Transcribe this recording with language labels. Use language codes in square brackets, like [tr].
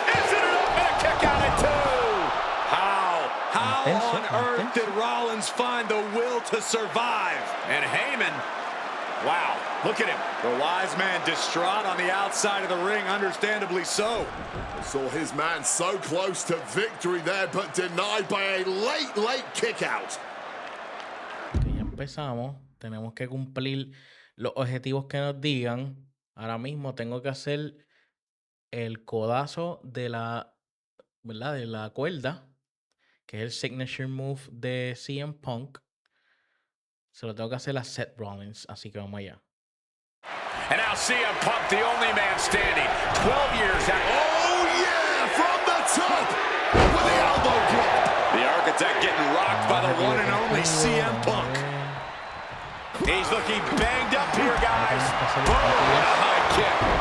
[en] Isn't it up, and a kick out at two? How on earth did Rollins find the will to survive? And Heyman, wow, look at him. The wise man distraught on the outside of the ring, understandably so. Saw his man so close to victory there, but denied by a late kick out. [es] Ya empezamos, tenemos que cumplir los objetivos que nos digan. Ahora mismo tengo que hacer el codazo de la, ¿verdad? De la cuerda, que es el signature move de CM Punk. Se lo tengo que hacer a Seth Rollins, así que vamos allá. [en] And now CM Punk, the only man standing, 12 years out. Oh yeah, from the top with the elbow drop. The architect getting rocked by the one and only CM Punk. He's looking banged up here, guys. Boom, and a high kick.